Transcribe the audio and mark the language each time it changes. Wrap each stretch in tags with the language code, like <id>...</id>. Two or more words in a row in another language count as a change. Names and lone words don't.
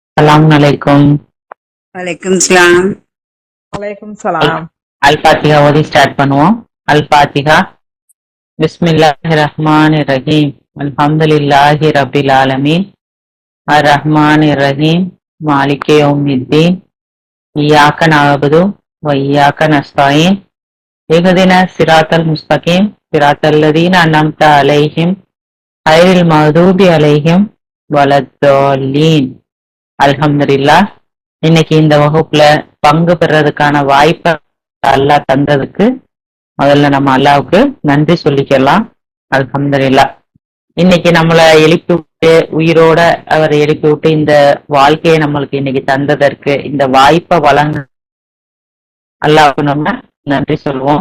<ar>Assalamualaikum. Waalaikumsalam. Waalaikumsalam.</ar> <ta>Al-Fatiha ஓதி ஸ்டார்ட் பண்ணுவோம்.</ta> <ar>Al-Fatiha. بسم الله الرحمن الرحيم. الحمد لله رب العالمين. الرحمن الرحيم. مالك يوم الدين. إياك نعبد وإياك نستعين. اهدنا الصراط المستقيم. صراط الذين أنعمت عليهم غير المغضوب عليهم ولا الضالين. அல்ஹம்துலில்லாஹ்.</ar> <ta>இன்னைக்கு இந்த வகுப்புல பங்கு பெறதுக்கான வாய்ப்பை அல்லாஹ் தந்ததுக்கு முதல்ல நம்ம அல்லாஹ்வுக்கு நன்றி சொல்லிக்கலாம்.</ta> <ar>அல்ஹம்துலில்லாஹ்.</ar> <ta>இன்னைக்கு நம்மளை எழுப்பி விட்டு உயிரோட அவரை எழுப்பி விட்டு இந்த வாழ்க்கையை நம்மளுக்கு இன்னைக்கு தந்ததற்கு இந்த வாய்ப்பை வழங்க அல்லாஹ்வுக்கு நம்ம நன்றி சொல்லுவோம்.</ta>